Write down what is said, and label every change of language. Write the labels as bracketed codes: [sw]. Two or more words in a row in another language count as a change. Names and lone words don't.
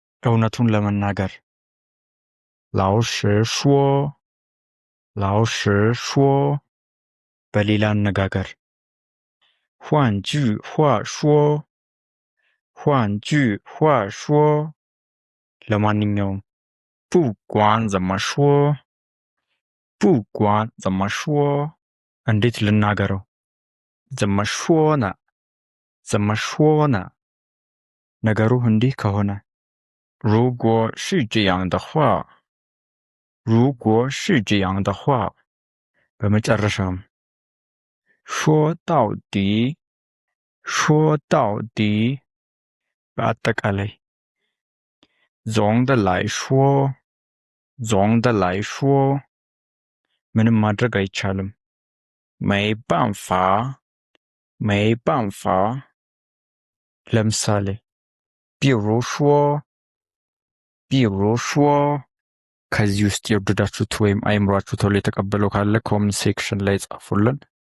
[am] እውነቱን ለመናገር [zh] 老实说老实说 [am] በሌላ አነጋገር [zh] 换句话说换句话说 ለማንኛውም 不管怎么说不管怎么说 [am] እንዴት ልናገረው [zh] 怎么说呢怎么说呢 [am] ነገሩ እንዲህ ከሆነ [zh] 如果是这样的话如果是这样的话 በመጨረሻም 说到底说到底 በአጠቃላይ 总的来说总的来说 [am] ምንም ማድረግ አይቻልም [zh] 没办法没办法 [am] ለምሳሌ [zh] 比如说比如说 [am] ከዚህ ውስጥ የወደዳችሁት ወይም አይምሯችሁ ቶሎ የተቀበለው ካለ [en] comment section [am] ላይ ጻፉልን